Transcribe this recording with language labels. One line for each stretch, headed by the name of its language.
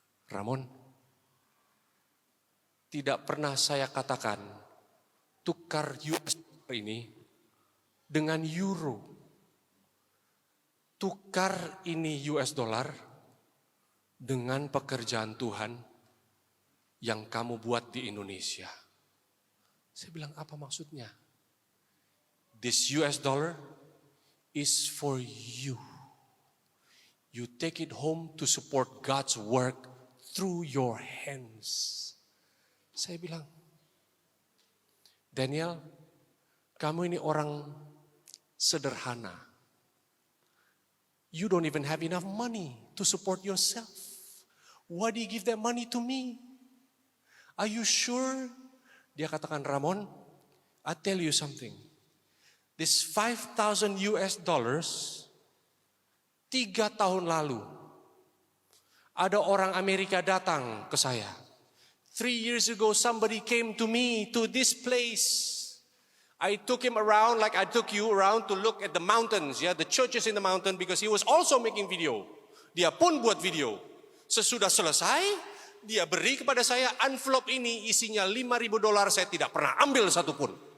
Indonesian: Ramon, tidak pernah saya katakan tukar US ini dengan euro. Tukar ini US dollar dengan pekerjaan Tuhan yang kamu buat di Indonesia. Saya bilang, apa maksudnya?
English: This US dollar is for you. You take it home to support God's work through your hands.
Indonesian: Saya bilang, Daniel, kamu ini orang sederhana.
English: You don't even have enough money to support yourself. Why do you give that money to me? Are you sure?
Indonesian: Dia katakan, Ramon,
English: I tell you something.
Indonesian: This $5,000 3 tahun lalu, ada orang Amerika datang ke saya.
English: 3 years ago, somebody came to me to this place. I took him around like I took you around to look at the mountains, the churches in the mountain, because he was also making video.
Indonesian: Dia pun buat video. Sesudah selesai, dia beri kepada saya envelope ini isinya $5,000, saya tidak pernah ambil satupun.